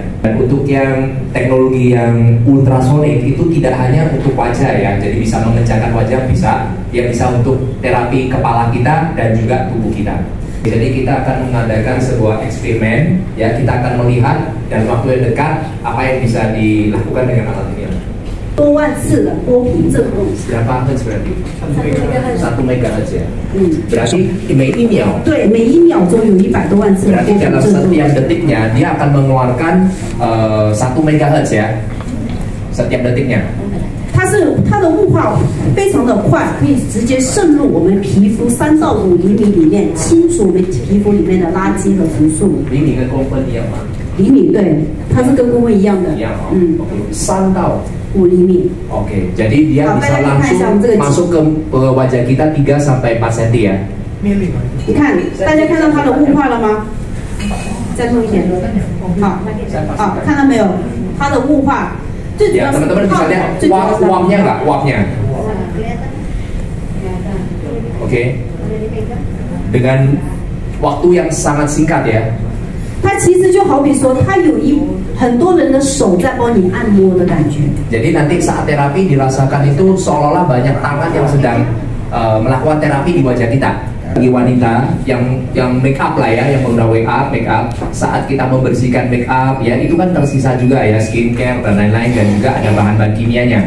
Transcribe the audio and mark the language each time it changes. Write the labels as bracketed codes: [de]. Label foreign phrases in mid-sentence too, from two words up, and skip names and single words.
[id] Dan untuk yang teknologi yang ultrasonik itu tidak hanya untuk wajah ya, jadi bisa mengencangkan wajah, dia bisa untuk terapi kepala kita dan juga tubuh kita. Jadi kita akan mengadakan sebuah eksperimen ya, kita akan melihat dalam waktu yang dekat apa yang bisa dilakukan dengan alat ini. [zh] 多万次的波频振动， [id] Berapa hertz berarti? 1 megahertz ya. Berarti [zh] 对，每一秒钟有100多万次的波 [id] berarti [zh] 频 [id] dalam [zh] 振动。 [id] setiap detiknya dia akan mengeluarkan 1 megahertz ya, setiap detiknya. [zh] 它的雾化非常的快，可以直接渗入我们皮肤3到5厘米里面，清除我们皮肤里面的垃圾和毒素。厘米跟公分一样吗？厘米对，它是跟公分一样的。一样哦。3到 5厘米。 [id] Oke, jadi dia bisa langsung masuk ke wajah kita 3 sampai 4 cm ya. [zh] 你看，大家看到它的雾化了吗？再弄一点。好，看到没有？它的雾化。 [id] Ya, teman-teman bisa lihat uapnya nggak? Uapnya. Oke. Dengan waktu yang sangat singkat ya. [zh] 它其实就好比说，它有很多人的手在帮你按摩的感觉。 [id] Jadi nanti saat terapi dirasakan itu seolah-olah banyak tangan yang sedang melakukan terapi di wajah kita. Bagi wanita yang [en] make up [id] lah ya, yang udah [en] make up, [id] saat kita membersihkan [en] make up [id] ya, itu kan tersisa juga ya skincare dan lain-lain, dan juga ada bahan-bahan kimianya.